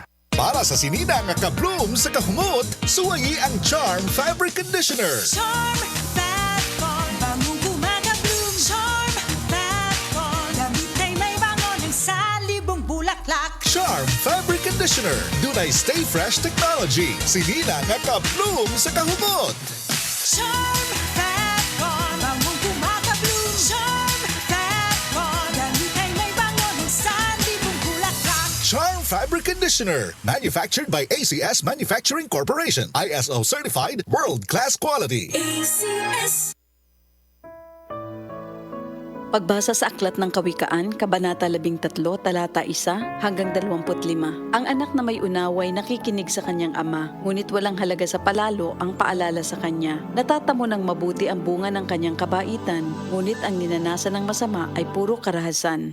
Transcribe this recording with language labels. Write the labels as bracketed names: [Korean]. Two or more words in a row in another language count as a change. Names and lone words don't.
[Cebuano] Para sa sinina nga ka-bloom sa kahumot, suwayi ang Charm Fabric Conditioner. [Filipino] Charm Fat Con, bangong gumagabloom. Charm Fat Con, damit ay may bangon ng salibong bulaklak. [Cebuano] Charm Fabric Conditioner. Dunay Stay Fresh Technology. Sinina nga ka-bloom sa kahumot. [Filipino] Charm Fat Con, bangong gumagabloom. Charm Fat Con, damit ay may bangon ng salibong bulaklak. [English] Charm Fabric Conditioner. Manufactured by ACS Manufacturing Corporation. ISO certified, world-class quality. ACS. [Filipino] Pagbasa sa Aklat ng Kawikaan, Kabanata 13, Talata 1 hanggang 25. Ang anak na may unaway nakikinig sa kanyang ama, ngunit walang halaga sa palalo ang paalala sa kanya. Natatamo ng mabuti ang bunga ng kanyang kabaitan, ngunit ang ninanasan ng masama ay puro karahasan.